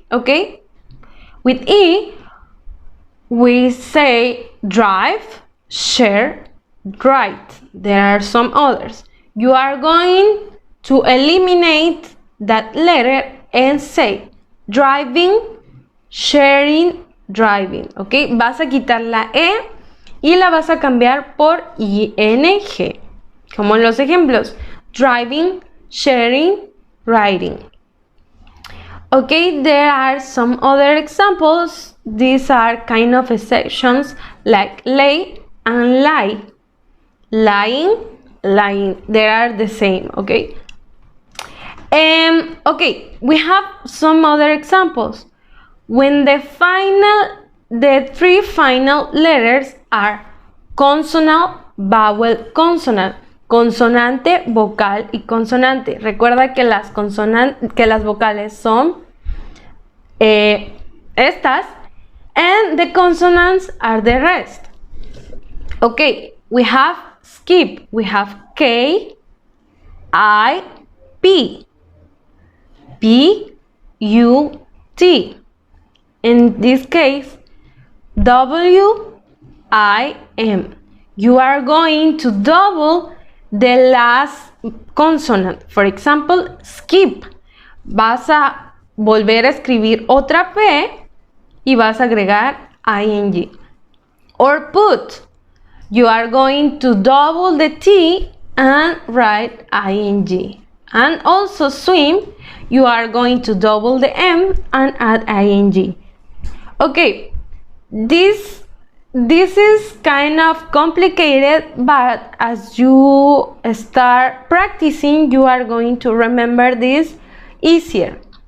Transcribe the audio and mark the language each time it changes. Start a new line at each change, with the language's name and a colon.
English: Okay, with e, we say drive, share, write. There are some others. You are going to eliminate that letter and say driving, sharing, driving.
Spanish: Ok, vas a quitar la e y la vas a cambiar por ing, como en los ejemplos: driving, sharing, writing.
English: Okay, there are some other examples. These are kind of exceptions like lay and lie. Lying, lying, they are the same. Okay. Okay, we have some other examples. When the three final letters are consonant, vowel, consonant.
Spanish: Consonante, vocal y consonante. Recuerda que las vocales son estas,
English: and the consonants are the rest. Okay, we have skip. We have K, I, P, P, U, T. In this case, W, I, M. You are going to double the last consonant. For example, skip.
Spanish: Vas a volver a escribir otra P y vas a agregar ing.
English: Or put. You are going to double the T and write ing. And also swim. You are going to double the M and add ing. Okay, this is kind of complicated, but as you start practicing, you are going to remember this easier.